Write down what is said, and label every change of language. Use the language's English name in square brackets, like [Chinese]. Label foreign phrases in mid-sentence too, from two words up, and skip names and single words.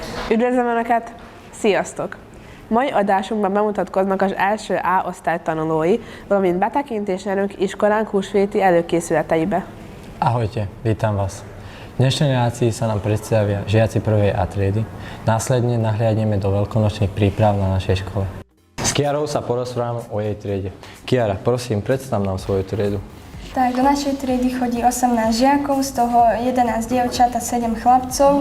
[Hungarian] Üdvözlöm Önöket! Sziasztok! Mai adásunkban bemutatkoznak az első A osztály tanulói, valamint betekintés nyerünk iskolánk húsvéti előkészületeibe. [Slovak] Ahojte, vítam vás. V dnešnej relácii sa nám predstavia žiaci prvej A triedy. Následne nahliadneme do veľkonočných príprav na našej škole. S Kiarou sa porozprávame o jej triede. Kiara, prosím, predstav nám svoju triedu. Tak, do našej triedy chodí 18 žiakov, z toho 11 dievčat a 7 chlapcov.